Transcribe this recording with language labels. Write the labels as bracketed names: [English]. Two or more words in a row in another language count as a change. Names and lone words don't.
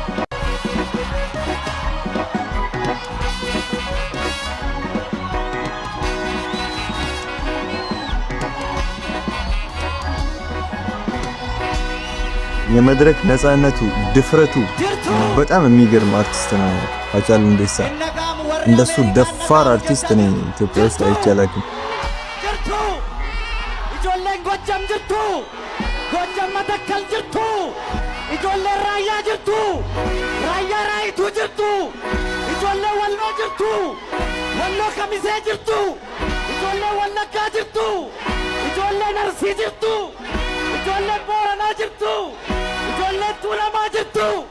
[Amharic] የመድረክ ነፃነቱ፣ ድፍረቱ በጣም የሚገርም አርቲስት ነው ሃጫሉ ሁንዴሳ። እንደሱ ደፋር አርቲስት እኔ ኢትዮጵያ ውስጥ አይቼ አላውቅም። [Oromo] ijoolleen Gojjam jirtu, Gojjam Matakkal jirtu, ijoolleen Raayyaa jirtu, Raayyaa Raayituu jirtu, ijoolleen Walloo jirtu, Walloo Kamisee jirtu, ijoolleen Wallaggaa jirtu, ijoolleen Arsii jirtu, ijoolleen Booranaa jirtu, ijoolleen Tuulamaa jirtu.